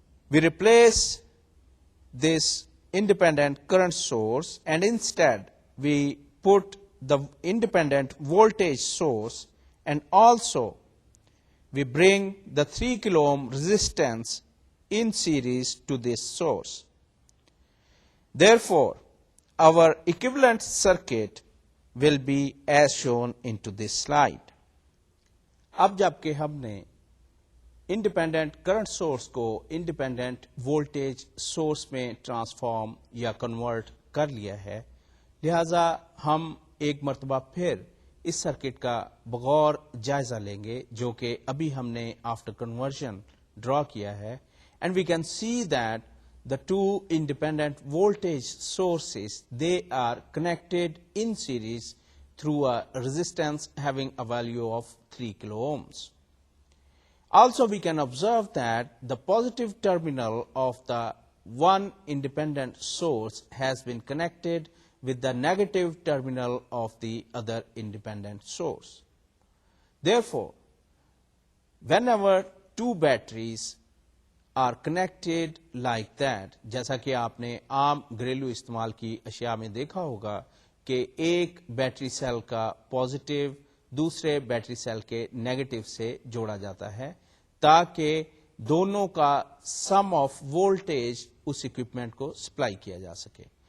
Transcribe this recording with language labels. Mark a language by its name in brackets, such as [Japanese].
[English] We replace this independent current source and instead we put the independent voltage source, and also we bring the 3 kilo ohm resistance in series to this source. Therefore, our equivalent circuit will be as shown into this slide. [Urdu] اب جب کہ ہم نے independent current source کو independent voltage source میں transform یا convert کر لیا ہے، لہذا ہم ایک مرتبہ پھر اس سرکٹ کا بغور جائزہ لیں گے جو کہ ابھی ہم نے آفٹر کنورژن ڈرا کیا ہے، [English] And we can see that the two independent voltage sources, they are connected in series through a resistance having a value of 3 kilo ohms. Also we can observe that the positive terminal of the one independent source has been connected with the negative terminal of the other independent source. Therefore, whenever two batteries are connected like that, [Urdu] جیسا کہ آپ نے عام گھریلو استعمال کی اشیاء میں دیکھا ہوگا کہ ایک بیٹری سیل کا پازیٹیو دوسرے بیٹری سیل کے نیگیٹو سے جوڑا جاتا ہے تاکہ دونوں کا سم آف وولٹیج اس اکوپمنٹ کو سپلائی کیا جا سکے.